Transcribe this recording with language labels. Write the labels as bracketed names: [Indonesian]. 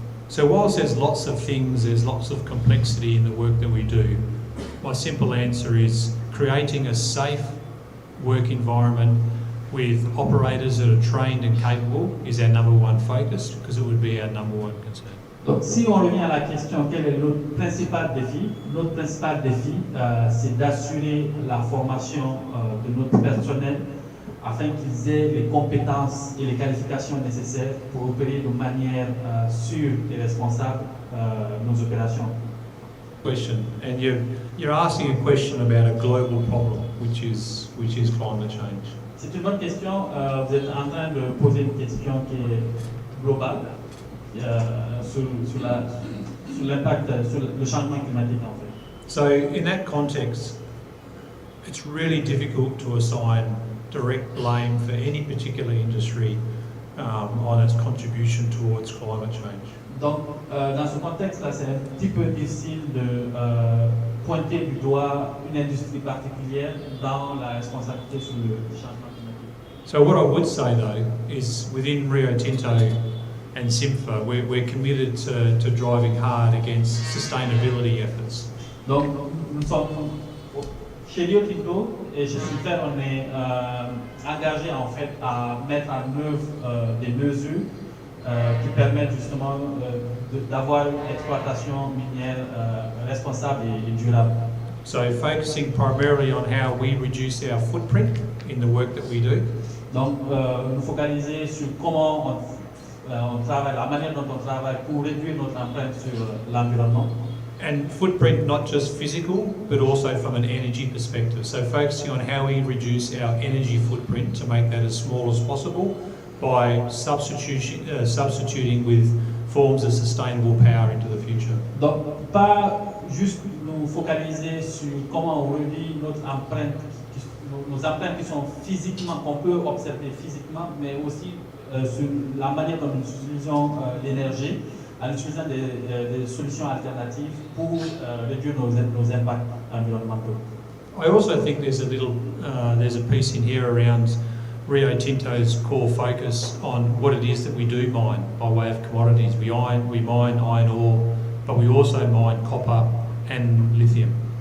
[English] So whilst there's lots of things, there's lots of complexity in the work that we do, my simple answer is creating a safe work environment with operators that are trained and capable is our number one focus, because it would be our number one concern. [French] Donc, si on revient à la question, quel est notre principal défi? Notre principal défi, c'est d'assurer la formation de notre personnel afin qu'ils aient les compétences et les qualifications nécessaires pour opérer de manière sûre et responsable nos opérations. [English] Question, and you're asking a question about a global problem, which is climate change. [French] C'est une bonne question. Vous êtes en train de poser une question qui est globale sur l'impact, sur le changement climatique en fait. [English] So in that context, it's really difficult to assign direct blame for any particular industry on its contribution towards climate change. [French] Donc, dans ce contexte-là, c'est un petit peu difficile de pointer du doigt une industrie particulière dans la responsabilité sur le changement climatique. [English] So what I would say though is within Rio Tinto and 𝘃𝗀, we're committed to driving hard against sustainability efforts. [French] Donc, nous sommes chez Rio Tinto et chez 𝘃𝗀, on est engagé en fait à mettre en œuvre des mesures qui permettent justement d'avoir une exploitation minière responsable et durable. [English] So focusing primarily on how we reduce our footprint in the work that we do. [French] Donc, nous focaliser sur comment on travaille, la manière dont on travaille pour réduire notre empreinte sur l'environnement. [English] And footprint not just physical, but also from an energy perspective. So focusing on how we reduce our energy footprint to make that as small as possible by substituting with forms of sustainable power into the future. [French] Donc, pas juste nous focaliser sur comment on réduit notre empreinte, nos empreintes qui sont physiquement, qu'on peut observer physiquement, mais aussi sur la manière dont nous utilisons l'énergie, en utilisant des solutions alternatives pour réduire nos impacts environnementaux. [English] I also think there's a piece in here around Rio Tinto's core focus on what it is that we do mine by way of commodities. We mine iron ore, but we also mine copper and lithium.